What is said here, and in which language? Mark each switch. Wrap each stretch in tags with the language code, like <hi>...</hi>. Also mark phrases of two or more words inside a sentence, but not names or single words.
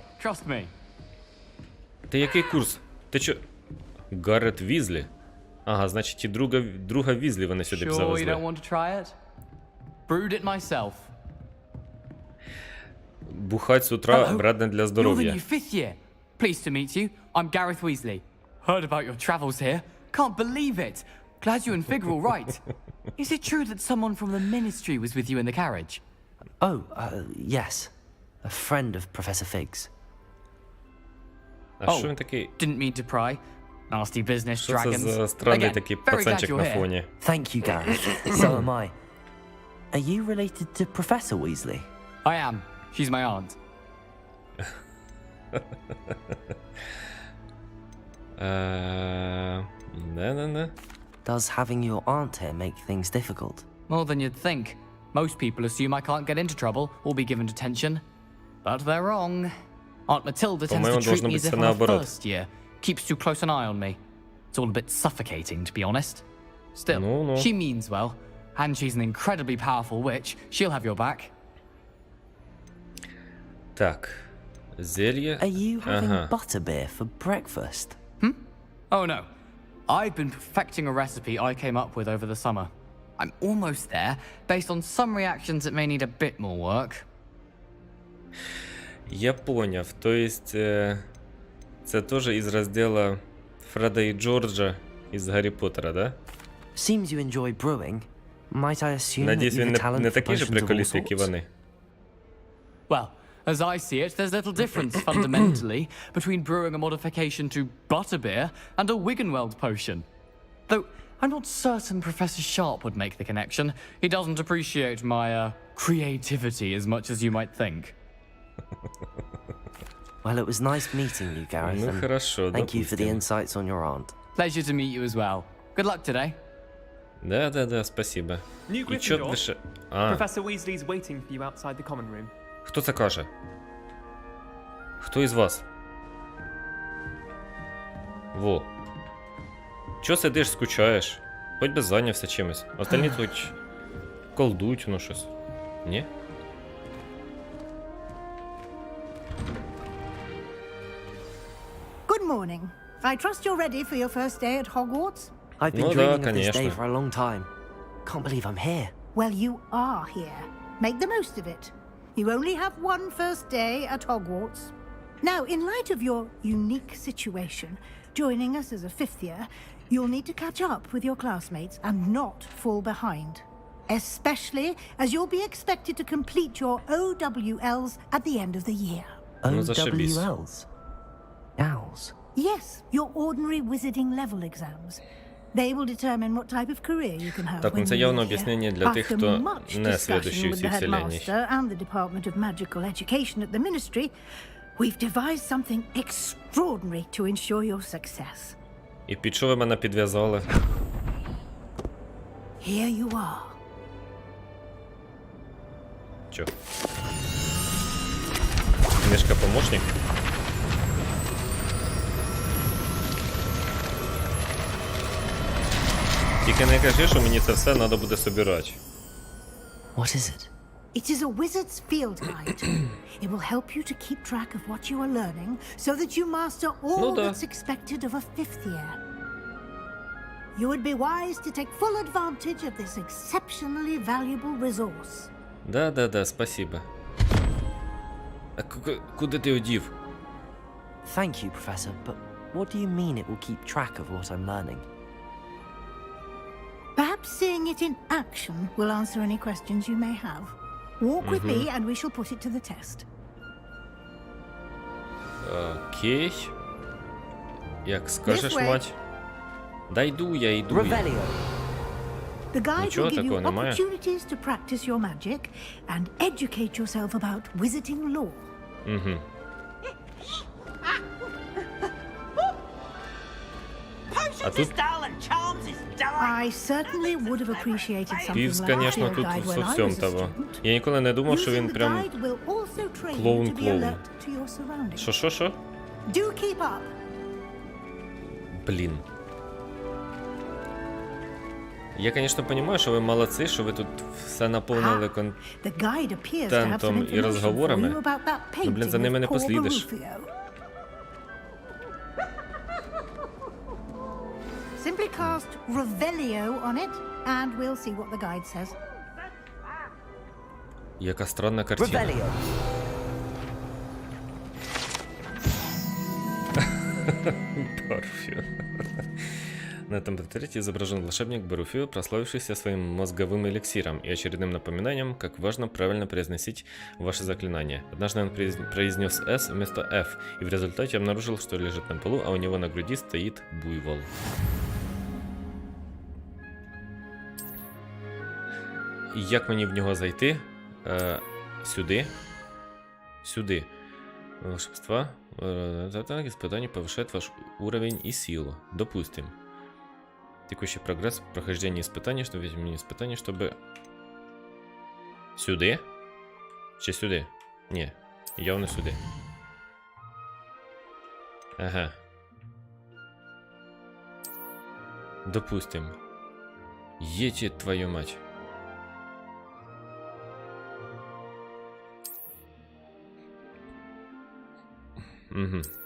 <uk>Ти який курс? Ти чо? Гаррет Візлі? Ага, значить і друга Візлі вони сюди завезли. Бухать з утра вредно для здоров'я.</uk> <en>Pleased to meet you. I'm Gareth Weasley. Heard about your travels here. Can't believe it. Glad you and Fig are all right. Is it true that someone from the Ministry was with you in the carriage? Oh, yes. A friend of Professor Fig's.</en> <uk>А що він такий?</uk> <en>Didn't mean to pry. Nasty business,</en> <uk>Що це</uk> <en>dragons.</en> <uk>за странний</uk> <en>Again,</en> <uk>такий</uk> <en>very glad</en> <uk>пацанчик</uk> <en>you're</en> <uk>на</uk> <en>here.</en> <uk>фоні?</uk> <en>Thank you, Gareth. So am I. Are you related to Professor Weasley? I am. She's my aunt.</en> <uk>Не.</uk> <en>Does having your aunt here make things difficult? More than you'd think. Most people assume I can't get into trouble or be given detention. But they're wrong. Aunt Matilda tends to treat me as if I'm a first year. Keeps too close an eye on me. It's all a bit suffocating, to be honest. Still, she means well. And she's an incredibly powerful witch. She'll have your back.</en> <uk>Так. Зелье.</uk> <en>Are you having butterbeer for breakfast? Oh no. I've been perfecting a recipe I came up with over the summer. I'm almost there, based on some reactions that may need a bit more work.</en> <uk>Я поняв.</uk> <ru>То есть,</ru> <uk>це теж із розділу Фреда і Джорджа із Гаррі Поттера, да?</uk> <en>Seems you enjoy brewing. Might I assume</en> <uk>Надіюсь,</uk> <en>that you've</en> <uk>він</uk> <en>a talent</en> <uk>не</uk> <en>for</en> <uk>такий же</uk> <en>potions of all</en> <uk>приколіст, як і</uk> <en>sorts?</en> <uk>вони.</uk> <en>Well, as I see it, there's little difference fundamentally between brewing a modification to butterbeer and a Wiggenweld potion. Though I'm not certain Professor Sharp would make the connection. He doesn't appreciate my creativity as much as you might think. Well, it was nice meeting you, Gareth.</en> <uk>Ну</uk> <en>and</en> <ru>хорошо,</ru> <en>thank you for the</en> <ru>допустим.</ru> <en>insights on your aunt. Pleasure to meet you as well. Good luck today.</en> <ru>Да, спасибо.</ru> <en>New</en> <uk>І чо</uk> <en>Gryffindor.</en> <uk>ви ще... А,</uk> <en>Professor Weasley's waiting for you outside the common room.</en> <uk>хто це каже? Хто із вас? Во. Чо сидиш, скучаєш? Хоч би зайнявся чимось. Остальні тут колдують, ну щось. Ні?</uk> <en>Good morning. I trust you're ready for your first day at Hogwarts? I've been</en> <uk>Ну</uk> <en>dreaming</en> <ru>да,</ru> <en>of this day</en> <ru>конечно.</ru> <en>for a long time. Can't believe I'm here. Well, you are here. Make the most of it. You only have one first day at Hogwarts. Now, in light of your unique situation, joining us as a fifth year, you'll need to catch up with your classmates and not fall behind. Especially as you'll be expected to complete your OWLs at the end of the year.</en> <uk>Ну зашибісь.</uk> <en>OWLs? Owls? Yes, your ordinary wizarding level exams. They will determine what type of career you can have</en> <uk>Так,</uk> <en>when</en> <uk>ну це</uk> <en>you</en> <uk>явно</uk> <en>leave</en> <uk>об'яснення</uk> <en>here.</en> <uk>для тих,</uk> <en>After</en> <uk>хто</uk> <en>much</en> <uk>не</uk> <en>discussion</en> <uk>свідущий у</uk> <en>with</en> <uk>цій</uk> <en>the</en> <uk>вселенній.</uk> <en>headmaster and the Department of Magical Education at the Ministry, we've devised something extraordinary to ensure your success.</en> <uk>І під що ви мене підв'язали?</uk> <en>Here you are.</en> <uk>Чо? Книжка помощник? Тільки не кажи, що мені це все треба буде собирати.</uk> <en>What is it? It is a wizard's field guide. It will help you to keep track of what you are learning so that you master all</en> <ru>Ну да.</ru> <en>that's expected of a fifth year. You would be wise to take full advantage of this exceptionally valuable resource.</en> <uk>Да, спасибо. А куди ти одів?</uk> <en>Thank you, Professor, but what do you mean it will keep track of what I'm learning? Perhaps seeing it in action will answer any questions you may have. Walk with me and we shall put it to the test.</en> <uk>Окей. Як скажеш,</uk> <en>This way.</en> <uk>мать. Да йду я.</uk> <en>Revelio. The guide</en> <uk>Нічого</uk> <en>will give you</en> <uk>такого немає.</uk> <en>opportunities to practice your magic and educate yourself about wizarding lore.</en> <uk>Угу. А тут</uk> <en>I certainly would have appreciated something</en> <uk>Півз,</uk> <en>like</en> <ru>конечно,</ru> <en>field</en> <uk>тут</uk> <en>guide when</en> <ru>со</ru> <en>I</en> <ru>всем</ru> <en>was a</en> <ru>того.</ru> <en>student.</en> <uk>Я ніколи не думав, що</uk> <en>Using</en> <uk>він</uk> <en>the</en> <uk>прям</uk> <en>guide will also train you to be</en> <uk>клоун-клоун.</uk> <en>alert to your surroundings.</en> <uk>Що?</uk> <en>Do keep up.</en> <uk>Блін. Я, звісно, розумію, що ви молодці, що ви тут все наповнили</uk> <en>The guide appears to have some</en> <uk>контентом і</uk> <en>information for</en> <uk>розговорами.</uk> <en>you about that</en> <uk>Ну, блін, за</uk> <en>painting</en> <uk>ними</uk> <en>of</en> <uk>не</uk> <en>Paul</en> <uk>послідиш.</uk> <en>Barufio. Simply cast Revelio on it, and we'll see what the guide says. Яка странна картина. Revelio.</en> <ru>Баруфио. На этом портрете изображен волшебник Баруфио, прославившийся своим мозговым эликсиром и очередным напоминанием, как важно правильно произносить ваши заклинания. Однажды он произнес «С» вместо «Ф», и в результате обнаружил, что лежит на полу, а у него на груди стоит буйвол.</ru> <uk>І як мені в нього зайти? Сюди. Сюди.</uk> <ru>Волшебства. Испытание повышает ваш уровень и силу. Допустим. Текущий прогресс, прохождение испытаний, чтобы видеть меню испытаний, чтобы...</ru> <uk>Сюди? Чи сюди? Ні, явно сюди. Ага.</uk> <ru>Допустим.</ru> <uk>Єті,</uk> <ru>твою мать.</ru> <uk>Угу.</uk>